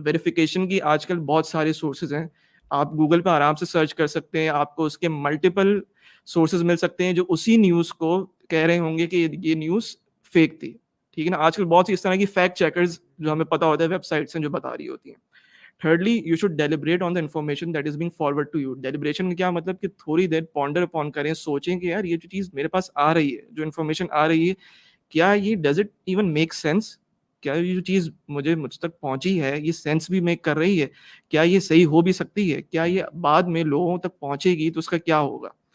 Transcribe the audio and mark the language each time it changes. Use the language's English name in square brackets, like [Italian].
[Urdu] Verification کی آج کل بہت سارے سورسز ہیں, آپ گوگل پہ آرام سے سرچ کر سکتے ہیں, آپ کو اس کے ملٹیپل سورسز مل سکتے ہیں جو اسی نیوز کو کہہ رہے ہوں گے کہ یہ نیوز فیک تھی, ٹھیک ہے نا. آج کل بہت سی اس طرح کی فیکٹ چیکرز جو ہمیں پتا ہوتا ہے ویب سائٹس ہیں جو بتا رہی ہوتی ہیں, [English] Thirdly, you should deliberate on the information that is being forward to you. [Urdu] Deliberation کا کیا مطلب کہ تھوڑی دیر پونڈر اپون کریں, سوچیں کہ یار یہ جو چیز میرے پاس آ رہی ہے, جو انفارمیشن آ رہی ہے, کیا یہ [English] does it even make sense, [Urdu] کیا یہ جو چیز مجھ تک پہنچی ہے یہ سینس بھی میک کر رہی ہے, کیا یہ صحیح ہو بھی سکتی ہے, کیا یہ بعد میں لوگوں تک پہنچے گی تو اس کا کیا ہوگا.